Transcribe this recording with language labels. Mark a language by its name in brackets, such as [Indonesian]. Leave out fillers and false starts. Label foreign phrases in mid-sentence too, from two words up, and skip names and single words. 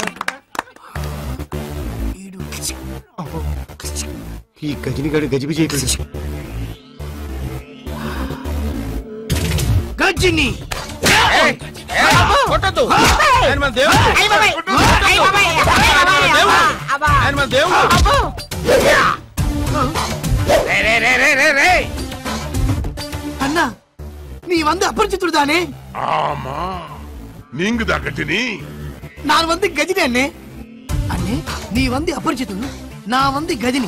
[Telugu] ఈ గజనిగాడు గజిబి చేయకూడదు. గజిని కొట్టద్దు, ఆయన మన దేవుడు, ఆయన మన దేవుడు. [Tamil] அண்ணா நீ வந்து அபரிச்சித்துடு தானே? ஆமா, நீங்க தான் கஜினி. நான் வந்து கஜினி அண்ணே. அண்ணே நீ வந்து அபரிச்சித்துடு, நான் வந்து கஜினி.